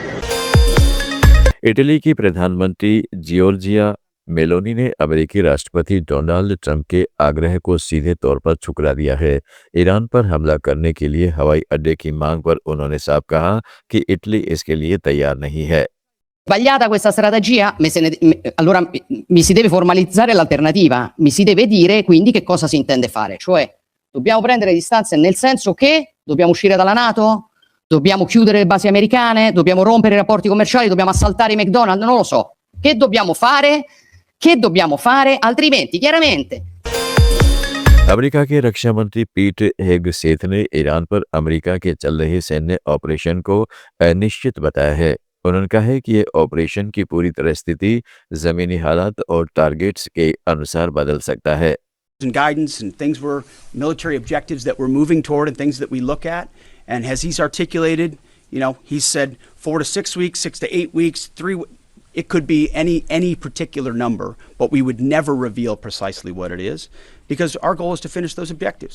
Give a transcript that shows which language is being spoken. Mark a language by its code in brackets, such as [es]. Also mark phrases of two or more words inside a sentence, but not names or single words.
[hi] इटली की प्रधानमंत्री जियोर्जिया मेलोनी ने अमेरिकी राष्ट्रपति डोनाल्ड ट्रंप के आग्रह को सीधे तौर पर ठुकरा दिया है। ईरान पर हमला करने के लिए हवाई अड्डे की मांग पर उन्होंने साफ कहा कि इटली इसके लिए तैयार नहीं है। [it] Sbagliata questa strategia, allora mi si deve formalizzare l'alternativa, mi si deve dire quindi che cosa si intende fare, cioè dobbiamo prendere distanze nel senso che dobbiamo uscire dalla NATO, dobbiamo chiudere le basi americane, dobbiamo rompere i rapporti commerciali, dobbiamo assaltare i McDonald's, non lo so. Che dobbiamo fare? Che dobbiamo fare? Altrimenti, chiaramente. [hi] अमेरिका के रक्षा मंत्री पीट हेगसेथ ने ईरान पर अमेरिका के चल रहे सैन्य ऑपरेशन को अनिश्चित बताया है। उन्होंने कहा है कि ये ऑपरेशन की पूरी तरह स्थिति जमीनी हालात और टारगेट्स के अनुसार बदल सकता है। [en] And guidance and things were military objectives that we're moving toward and things that we look at. And as he's articulated, he said 4 to 6 weeks, 6 to 8 weeks, 3. It could be any particular number, but we would never reveal precisely what it is because our goal is to finish those objectives.